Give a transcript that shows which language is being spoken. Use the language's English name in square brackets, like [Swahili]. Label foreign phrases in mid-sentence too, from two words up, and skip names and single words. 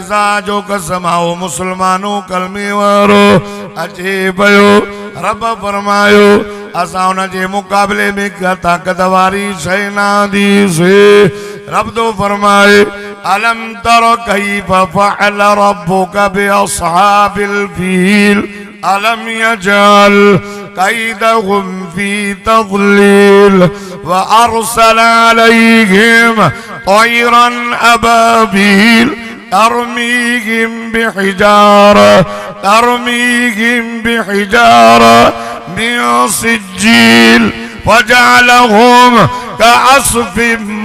[Sindhi] ज़ात जो कसम आओ मुसलमानो कलमे वारो अचे पियो रब फरमायो असां हुन जे मुक़ाबले में का ताक़त वारी शइ न ॾींसीं रब तो फरमाए [Arabic] ألم تر كيف فعل ربك بأصحاب الفيل ألم يجعل كيدهم في تضليل و أرسل عليهم طيرا أبابيل ترميهم بحجارة من سجيل فجعلهم كعصف